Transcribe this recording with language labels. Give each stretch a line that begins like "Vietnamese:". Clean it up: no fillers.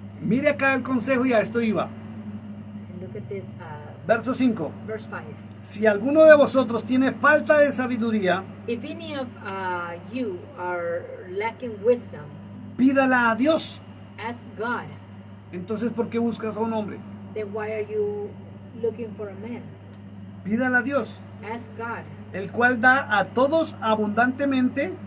Spanish: Mire acá el consejo y a esto iba.
English: And look at this,
Spanish: Verso 5.
English: verse 5.
Spanish: Si alguno de vosotros tiene falta de sabiduría,
English: If any of you are lacking wisdom,
Spanish: pídala a Dios.
English: ask God.
Spanish: Entonces, ¿por qué buscas a un hombre?
English: Then why are you looking for a man?
Spanish: Pídala a Dios,
English: Ask God,
Spanish: el cual da a todos abundantemente